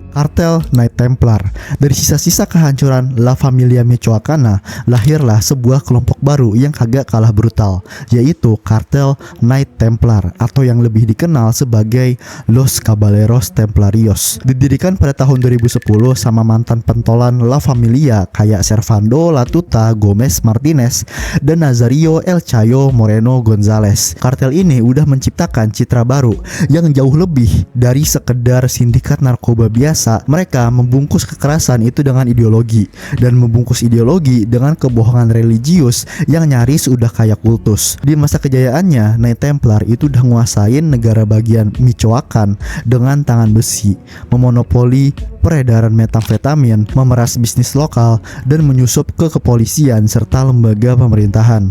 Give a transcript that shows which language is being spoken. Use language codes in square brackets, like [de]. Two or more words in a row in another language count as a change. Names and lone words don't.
[id] Kartel Knight Templar. Dari sisa-sisa kehancuran La Familia Michoacana lahirlah sebuah kelompok baru yang kagak kalah brutal, yaitu Kartel Knight Templar atau yang lebih dikenal sebagai Los Caballeros Templarios. Didirikan pada tahun 2010 sama mantan pentolan La Familia kayak Servando Latuta Gomez Martinez dan Nazario El Chayo Moreno Gonzalez. Kartel ini udah menciptakan citra baru yang jauh lebih dari sekedar sindikat narkoba biasa. Mereka membungkus kekerasan itu dengan ideologi, dan membungkus ideologi dengan kebohongan religius yang nyaris udah kayak kultus. Di masa kejayaannya, Knight Templar itu udah nguasain negara bagian Michoacan dengan tangan besi, memonopoli peredaran metamfetamin, memeras bisnis lokal, dan menyusup ke kepolisian serta lembaga pemerintahan.